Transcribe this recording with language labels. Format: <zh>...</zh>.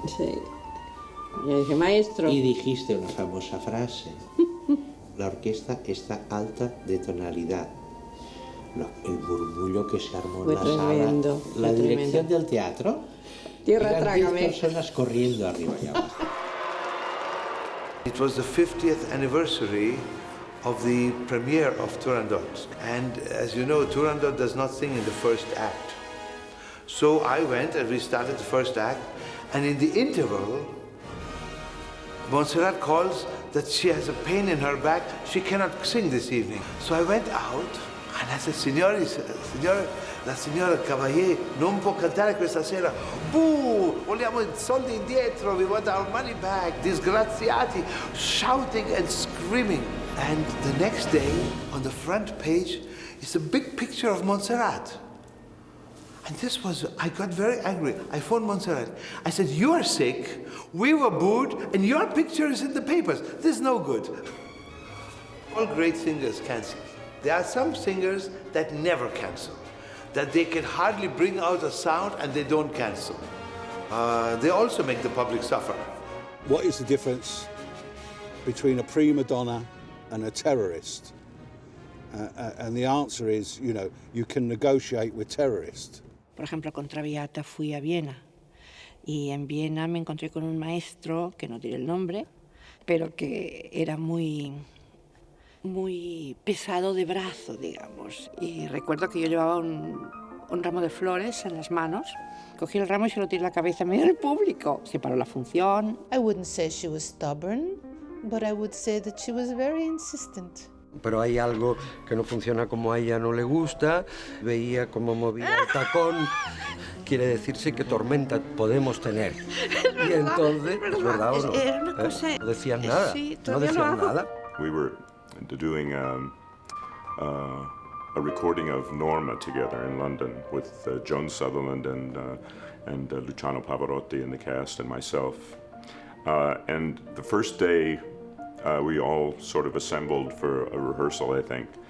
<es>Sí. Yo dije, maestro. Y dijiste una famosa frase. La orquesta está alta de tonalidad. El murmullo que se armó en la tremendo, sala. La dirección del teatro. Tierra, eran trágame. 10 personas corriendo arriba y abajo.</es> <en>It was the 50th anniversary of the premiere of Turandot. And as you know, Turandot does not sing in the first act. So I went and we started the first act, and in the interval, Montserrat calls that she has a pain in her back, she cannot sing this evening. So I went out and I said,</en> <it>Signore, la signora Cavalier non può cantare questa sera. Vogliamo i soldi indietro,</it> <en>we want our money back. Disgraziati, shouting and screaming. And the next day, on the front page, is a big picture of Montserrat. And this was, I got very angry. I phoned Montserrat. I said, you are sick, we were booed, and your picture is in the papers. This is no good. All great singers cancel. There are some singers that never cancel, that they can hardly bring out a sound and they don't cancel. They also make the public suffer. What is the difference between a prima donna and a terrorist? And the answer is, you know, you can negotiate with terrorists.</en> <es>Por ejemplo, con Traviata fui a Viena y en Viena me encontré con un maestro, que no diré el nombre, pero que era muy pesado de brazo, digamos. Y recuerdo que yo llevaba un ramo de flores en las manos. Cogí el ramo y se lo tiré en la cabeza en medio del público. Se paró la función.</es> <en>I wouldn't say she was stubborn, but I would say that she was very insistent.</en> <es>Pero hay algo que no funciona como a ella no le gusta, veía cómo movía el tacón, quiere decirse que tormenta podemos tener. Y entonces, ¿es verdad o no? No decían nada, no decían nada.</es> <en>We were doing a recording of Norma together in London with Joan Sutherland and Luciano Pavarotti in the cast and myself. And the first day, we all sort of assembled for a rehearsal, I think.</en>